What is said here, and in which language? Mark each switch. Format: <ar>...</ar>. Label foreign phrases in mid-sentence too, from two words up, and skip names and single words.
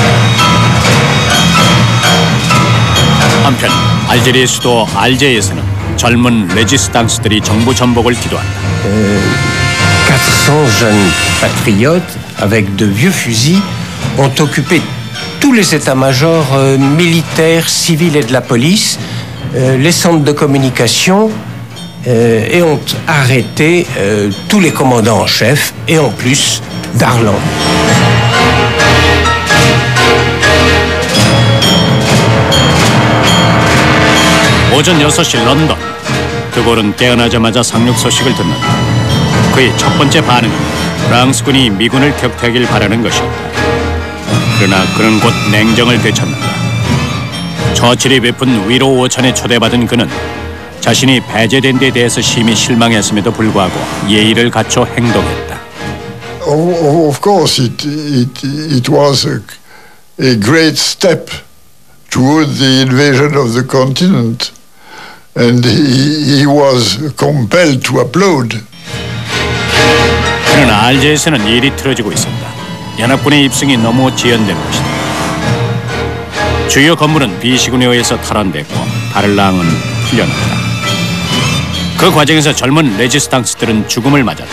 <ko>한편 알제리의 수도 알제에서는 젊은 레지스탕스들이 정부 전복을 기도한다.</ko> <fr>400 jeunes patriotes avec de vieux fusils ont occupé tous les états-majors militaires, civils et de la police, les centres de communication et ont arrêté tous les commandants en chef et en plus Darlan.</fr> <ko>오전 6시 런던. 드골은 깨어나자마자 상륙 소식을 듣는다. 그의 첫 번째 반응은 프랑스군이 미군을 격퇴하길 바라는 것이었다. 그러나 그는 곧 냉정을 되찾는다. 처칠이 베푼 위로 오찬에 초대받은 그는 자신이 배제된 데 대해서 심히 실망했음에도 불구하고 예의를 갖춰 행동했다.</ko> <en>Of course, it was a great step toward the invasion of the continent, and he was compelled to applaud.</en> <ko>그러나 알제에서는 일이 틀어지고 있었다. 연합군의 입성이 너무 지연된 것이다. 주요 건물은 비시군에 의해서 탈환됐고 다를랑은 풀려났다. 그 과정에서 젊은 레지스탕스들은 죽음을 맞았다.</ko>